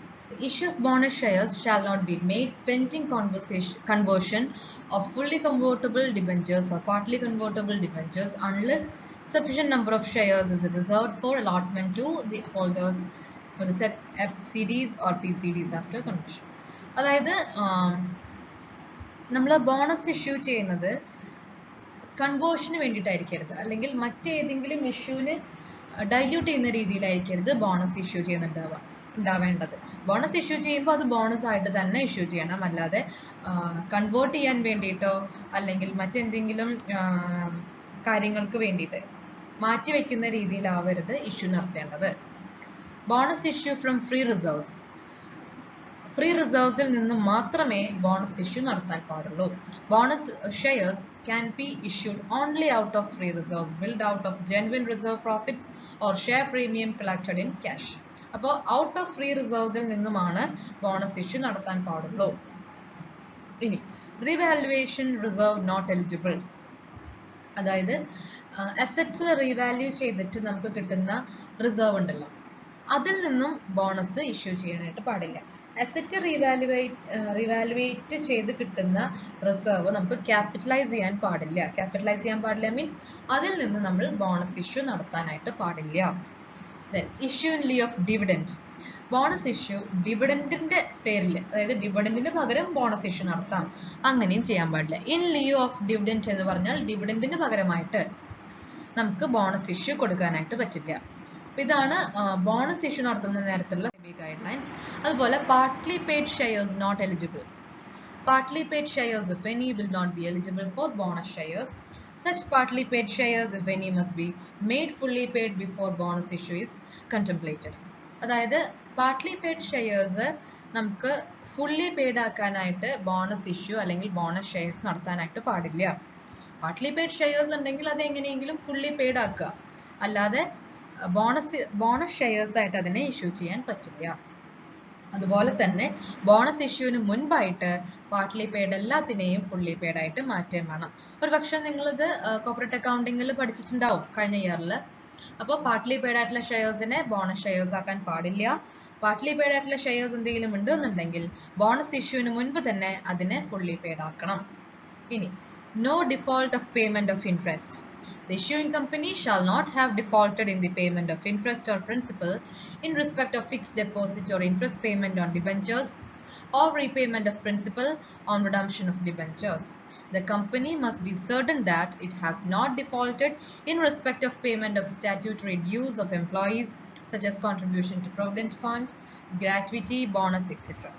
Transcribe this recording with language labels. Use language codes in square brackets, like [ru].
[en] The issue of bonus shares shall not be made pending conversion of fully convertible debentures or partly convertible debentures unless sufficient number of shares is reserved for allotment to the holders for the set FCDs or PCDs after conversion. [ml] അതായത് നമ്മൾ bonus issue ചെയ്യുന്നത് കൺവേർഷന് വേണ്ടിയിട്ടായിരിക്കരുത്, അല്ലെങ്കിൽ മറ്റേതെങ്കിലും ഇഷ്യൂവിന് dilute ചെയ്യുന്ന രീതിയിലായിരിക്കരുത് bonus issue ഉണ്ടാവേണ്ടത്. Bonus issue ചെയ്യുമ്പോൾ അത് bonus ആയിട്ട് തന്നെ ഇഷ്യൂ ചെയ്യണം, അല്ലാതെ കൺവേർട്ട് ചെയ്യാൻ വേണ്ടിയിട്ടോ അല്ലെങ്കിൽ മറ്റെന്തെങ്കിലും കാര്യങ്ങൾക്ക് വേണ്ടിയിട്ട് മാറ്റിവെക്കുന്ന രീതിയിലാവരുത് ഇഷ്യൂ നടത്തേണ്ടത്. ബോണസ് ഇഷ്യൂ ഫ്രം ഫ്രീ റിസർവ്സിൽ നിന്ന് മാത്രമേ ബോണസ് ഇഷ്യൂ നടത്താൻ പാടുള്ളൂ. [en] Bonus shares can be issued only out of free reserves built out of genuine reserve profits or share premium collected in cash. [ml] അപ്പോൾ ഔട്ട് ഓഫ് ഫ്രീ റിസർവ്സിൽ നിന്നുമാണ് bonus issue നടത്താൻ പാടുള്ളൂ. ഇനി [en] revaluation reserve not eligible, [ml] അതായത് assets revalue ചെയ്തിട്ട് നമുക്ക് കിട്ടുന്ന reserve ഉണ്ടല്ലോ, അതിൽ നിന്നും ബോണസ് ഇഷ്യൂ ചെയ്യാനായിട്ട് പാടില്ല. അസറ്റ് റീവാലുവേറ്റ് ചെയ്ത് കിട്ടുന്ന റിസർവ് നമുക്ക് ക്യാപിറ്റലൈസ് ചെയ്യാൻ പാടില്ല. ക്യാപിറ്റലൈസ് ചെയ്യാൻ പാടില്ല മീൻസ് അതിൽ നിന്ന് നമ്മൾ ബോണസ് ഇഷ്യൂ നടത്താനായിട്ട് പാടില്ല. [en] Then issue in lieu of dividend. [ml] Bonus issue ഡിവിഡൻഡിന്റെ പേരിൽ, അതായത് ഡിവിഡൻഡിന് പകരം ബോണസ് ഇഷ്യൂ നടത്താം, അങ്ങനെയും ചെയ്യാൻ പാടില്ല. ഇൻ ലിയു ഓഫ് ഡിവിഡൻഡ് എന്ന് പറഞ്ഞാൽ ഡിവിഡൻഡിന് പകരമായിട്ട് നമുക്ക് ബോണസ് ഇഷ്യൂ കൊടുക്കാനായിട്ട് പറ്റില്ല. ഇതാണ് ബോണസ് ഇഷ്യൂ നടത്തുന്ന നേരത്തുള്ള സെബി ഗൈഡ് ലൈൻസ്. അതുപോലെ [en] Partly paid shares not eligible. Partly paid shares, if any, will not be eligible for bonus shares. Such partly paid shares, if any, must be made fully paid before bonus issue is contemplated. [ml] അതായത് partly paid shares നമുക്ക് fully paid ആക്കാനായിട്ട് bonus issue അല്ലെങ്കിൽ bonus shares നടത്താനായിട്ട് പാടില്ല. Partly paid shares ഉണ്ടെങ്കിൽ അത് എങ്ങനെയെങ്കിലും fully paid ആക്കുക, അല്ലാതെ ബോണസ് ഷെയർസ് ആയിട്ട് അതിനെ ഇഷ്യൂ ചെയ്യാൻ പറ്റില്ല. അതുപോലെ തന്നെ ബോണസ് ഇഷ്യൂവിന് മുൻപായിട്ട് പാർട്ട്ലി പെയ്ഡ് എല്ലാത്തിനെയും ഫുള്ളി പെയ്ഡ് ആയിട്ട് മാറ്റാൻ വേണം. ഒരു പക്ഷെ നിങ്ങളിത് കോർപ്പറേറ്റ് അക്കൗണ്ടിങ്ങിൽ പഠിച്ചിട്ടുണ്ടാവും കഴിഞ്ഞ ഇയറിൽ. അപ്പോൾ പാർട്ട്ലി പെയ്ഡ് ആയിട്ടുള്ള ഷെയർസിനെ ബോണസ് ഷെയർസ് ആക്കാൻ പാടില്ല. പാർട്ട്ലി പെയ്ഡ് ആയിട്ടുള്ള ഷെയർസ് എന്തെങ്കിലും ഉണ്ടെന്നുണ്ടെങ്കിൽ ബോണസ് ഇഷ്യൂവിന് മുൻപ് തന്നെ അതിനെ ഫുള്ളി പെയ്ഡ് ആക്കണം. ഇനി [en] no default of payment of interest. The issuing company shall not have defaulted in the payment of interest or principal in respect of fixed deposit or interest payment on debentures or repayment of principal on redemption of debentures. The company must be certain that it has not defaulted in respect of payment of statutory dues of employees such as contribution to provident fund, gratuity, bonus, etc.